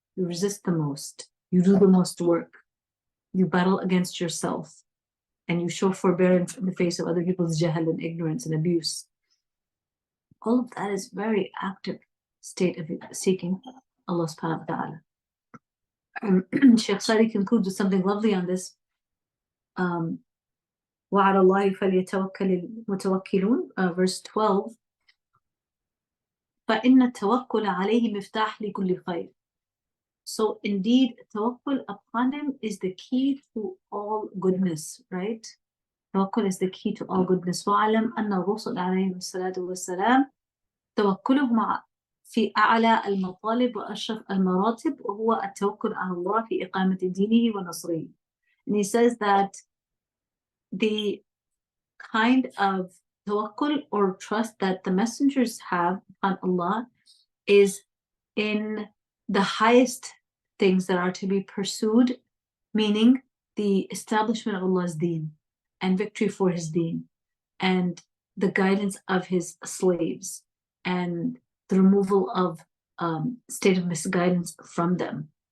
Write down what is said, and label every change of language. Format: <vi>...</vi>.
<en>You resist the most. You do the most work. You battle against yourself. And you show forbearance in the face of other people's jahl and ignorance and abuse. All of that is very active state of seeking Allah subhanahu wa ta'ala. Sheikh Sadi concludes with something lovely on this.</en> <ar>وَعَلَى اللَّهِ فَلْيَتَوَكَّلِ الْمُتَوَكِّلُونَ</ar> <en>verse 12.</en> <ar>فَإِنَّ التَّوَكُّلَ عَلَيْهِ مِفْتَاحٌ لِكُلِّ خَيْرٍ.</ar> <en>So indeed, tawakkul upon Him is the key to all goodness, right? Tawakkul is the key to all goodness.</en> <ar>وَعَلَمْ أَنَّ الرُّسُلَ عَلَيْهِمُ الصَّلَاةُ وَالسَّلَامُ توكلهم في أعلى المطالب وأشرف المراتب وهو التوكل على الله في إقامة دينه ونصره.</ar> <en>And he says that the kind of tawakkul or trust that the messengers have on Allah is in the highest things that are to be pursued, meaning the establishment of Allah's deen and victory for His deen and the guidance of His slaves and the removal of state of misguidance from them.</en>